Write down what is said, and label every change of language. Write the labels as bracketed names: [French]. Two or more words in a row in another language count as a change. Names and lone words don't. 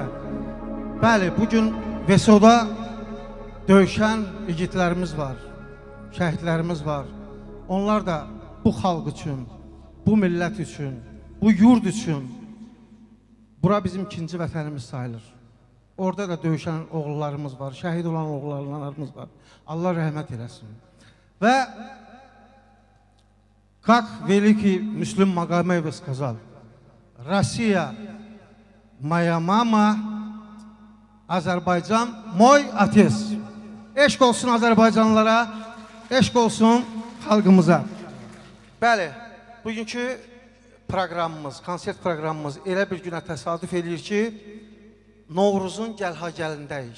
[Azerbaijani] Bəli, bugün Vesoda döyüşən igidlərimiz var, şəhidlərimiz var. Onlar da bu xalq üçün, bu millət üçün, bu yurd üçün. Bura bizim ikinci vətənimiz sayılır. Orada da döyüşən oğullarımız var, şəhid olan oğullarımız var. Allah rəhmət eləsin. Və [Russian] как великий Müslüm Maqameyev сказал, Россия моя мама, Azərbaycan moy отец. [Azerbaijani] Eşq olsun Azərbaycanlılara, eşq olsun xalqımıza. Bəli, bugünkü proqramımız, konsert proqramımız elə bir günə təsadüf edir ki, Novruzun gəlha-gəlindəyik.